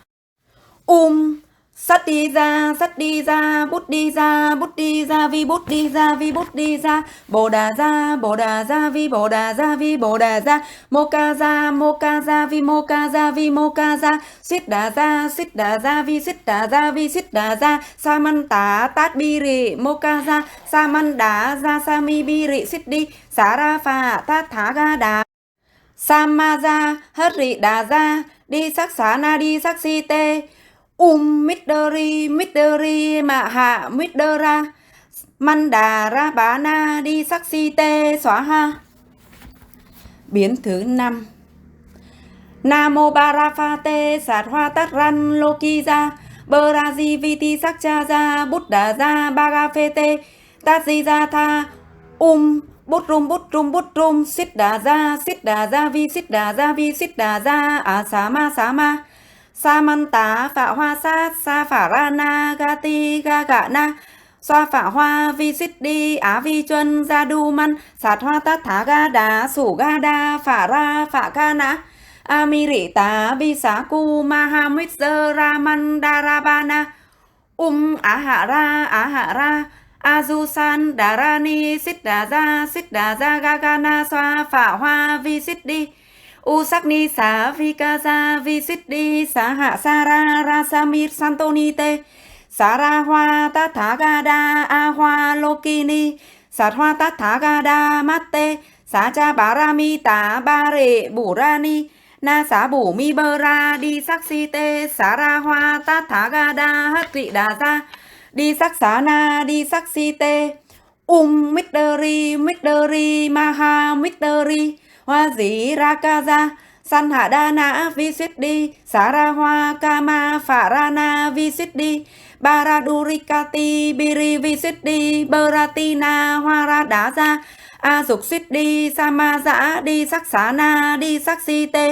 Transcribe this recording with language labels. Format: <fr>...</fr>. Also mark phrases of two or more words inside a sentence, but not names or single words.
<sa>Sắt đi ra bút đi ra vi bút đi ra bồ đà ra vi bồ đà ra mô ca ra vi mô ca ra xít đà ra vi xít đà ra sa man tá tát bi rị mô ca ra sa man đá ra sa mi bi rị xít đi xá ra phà tát thá ga đá sa ma ra hất rị đà ra đi sắc xá na đi sắc si tê. Midori mạ hạ midora man đà ra bá na đi sắc si tê xóa ha.</sa> <vi>Biến thứ 5.</vi> <sa>Namo Barafate sạt hoa tát ran loki ra beraji viti sắc cha ra bút đà ra bagafete tát di ra tha bút rum xít đà ra vi xít đà ra á xá ma Samanta phạ hoa sát sa phả ra na ga ti ga gạ na xoa phạ hoa vi xít đi á vi chuân ra đu măn sạt hoa tát thá ga đá sủ ga đa phả ra phạ ca nã ami rị tá vi xá cu mahamit dơ ra man đa ra ba na á hạ ra aju san đà ra ni xít đà ra ga ga na xoa phạ hoa vi xít đi. U sắc ni xá vi ca ra vi xít đi xá hạ sa ra sa mir santoni tê xá ra hoa tát thá ga đa a hoa lokini sạt hoa tát thá ga đa mát tê xá cha bá ra mi tá ba rệ bủ ra ni na xá bủ mi bơ ra đi sắc si tê xá ra hoa tát thá ga đa hất rị đà ra đi sắc xá na đi sắc si tê. Midori maha midori hoa dĩ ra ca ra san hạ đa nã vi suýt đi xá ra hoa kama phạ ra na vi suýt đi baradurikati biri vi suýt đi beratina hoa ra đá ra a dục suýt đi sama dã đi sắc xá na đi sắc si tê.</sa>